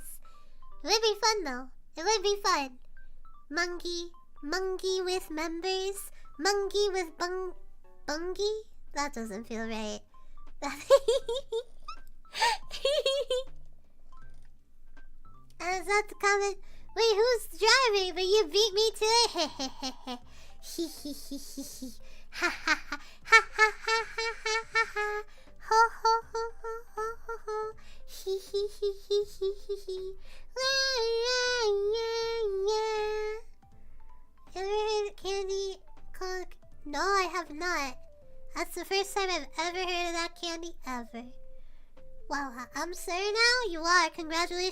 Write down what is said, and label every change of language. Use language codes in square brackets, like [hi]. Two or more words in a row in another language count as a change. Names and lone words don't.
[en] It would be fun though. It would be fun. Monkey with members. Monkey with bungie? That doesn't feel right. I was about to comment. Wait, who's driving? But you beat me to it. He ha ha ha ha ha ha ha ha ha ha ho ho ho ho ho ho ho he Ever heard of candy called... No, I have not. That's the first time I've ever heard of that candy ever. Wow, I'm sorry now? You are.